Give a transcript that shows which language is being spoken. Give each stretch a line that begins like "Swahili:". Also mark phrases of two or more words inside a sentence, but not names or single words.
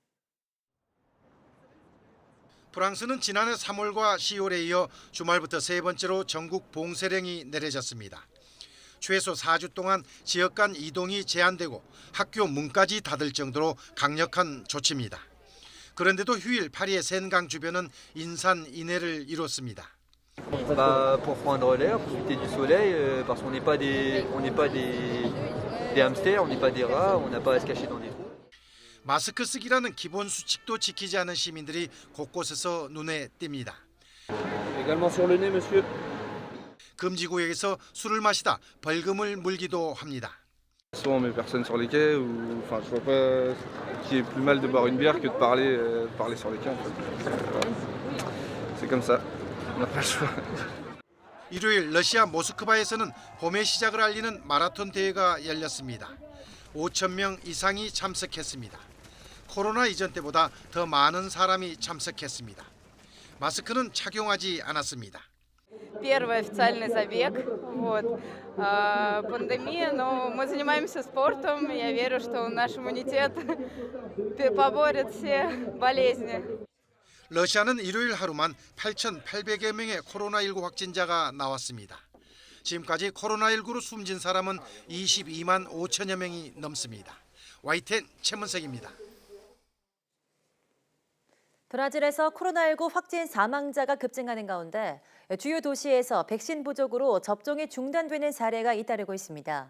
Korean: 프랑스는 지난해 3월과 10월에 이어 주말부터 세 번째로 전국 봉쇄령이 내려졌습니다. 최소 4주 동안 지역 간 이동이 제한되고 학교 문까지 닫을 정도로 강력한 조치입니다. 그런데도 휴일 파리의 센강 주변은 인산인해를 이뤘습니다.
French: Pour prendre l'air, profiter du soleil, parce qu'on n'est pas des hamsters, on n'est pas des rats, on n'a pas à se cacher dans des trous.
Korean: 마스크 쓰기라는 기본 수칙도 지키지 않은 시민들이 곳곳에서 눈에 띕니다.
French: Également sur le nez, monsieur.
Korean: 금지구역에서 술을 마시다 벌금을 물기도 합니다.
French: Souvent on met personne sur les quais ou enfin je vois pas ce qui est plus mal de boire une bière que de parler sur les quais en fait. C'est comme ça. On n'a pas le choix.
Korean: 일요일 러시아 모스크바에서는 봄의 시작을 알리는 마라톤 대회가 열렸습니다. 5천 명 이상이 참석했습니다. 코로나 이전 때보다 더 많은 사람이 참석했습니다. 마스크는 착용하지 않았습니다.
Russian: Первый официальный забег, пандемия, но мы занимаемся спортом, я верю, что наш иммунитет поборет все болезни.
Korean: 러시아는 일요일 하루만 8,800여 명의 코로나19 확진자가 나왔습니다. 지금까지 코로나19로 숨진 사람은 22만 5천여 명이 넘습니다. YTN 최문석입니다. 브라질에서 코로나19 확진 사망자가 급증하는 가운데 주요 도시에서 백신 부족으로 접종이 중단되는 사례가 잇따르고 있습니다.